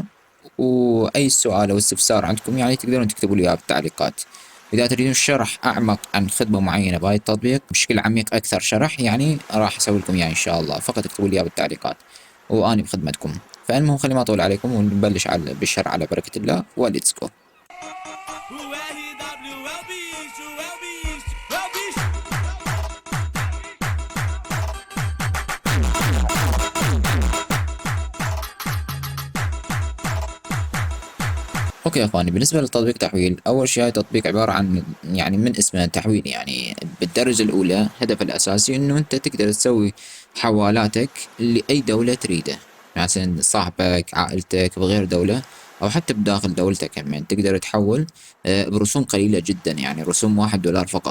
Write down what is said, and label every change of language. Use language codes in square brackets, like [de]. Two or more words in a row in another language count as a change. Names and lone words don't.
[ar] واي سؤال او استفسار عندكم يعني تقدرون تكتبوا لي اياه بالتعليقات. اذا تريدون شرح اعمق عن خدمة معينة بهاي التطبيق بشكل عميق اكثر شرح، يعني راح اسوي لكم اياه ان شاء الله، فقط اكتبوا لي اياه بالتعليقات واني بخدمتكم. فالمهم خلي ما اطول عليكم ونبلش على بالشرح على بركة الله، [en] and let's go. [pt] O RW é o bicho, é o bicho, é o bicho. [ar] اوكي يا اخواني، بالنسبه لتطبيق تحويل، اول شيء هاي تطبيق عباره عن يعني من اسمه تحويل. يعني بالدرجه الاولى هدفه الاساسي انه انت تقدر تسوي حوالاتك لاي دوله تريده، مثلا صاحبك، عائلتك بغير دوله، او حتى بداخل دولتك كمان تقدر تحول برسوم قليله جدا، يعني رسوم $1 فقط.